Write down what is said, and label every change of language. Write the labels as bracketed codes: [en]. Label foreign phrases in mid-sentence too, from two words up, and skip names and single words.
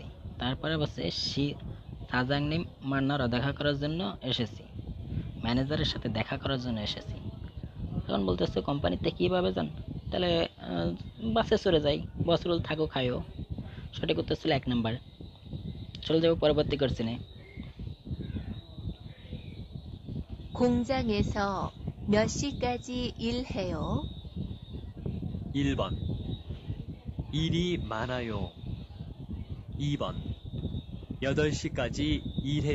[bn] তারপরে বলছে [ko] 사장님 만나러 [bn] দেখা করার জন্য এসেছি, ম্যানেজারের সাথে দেখা করার জন্য এসেছি। তখন বলতেছে কোম্পানিতে কিভাবে যান, তাহলে বাসে চড়ে যাই, [ko] 버스를 타고 가요. [bn] সঠিক উত্তর ছিল 1 নাম্বার। চলে যাবো পরবর্তী কোশ্চেনে। [ko] 공장에서 몇 시까지 일해요? 1번 일이 많아요. 2번 8시까지 일해요.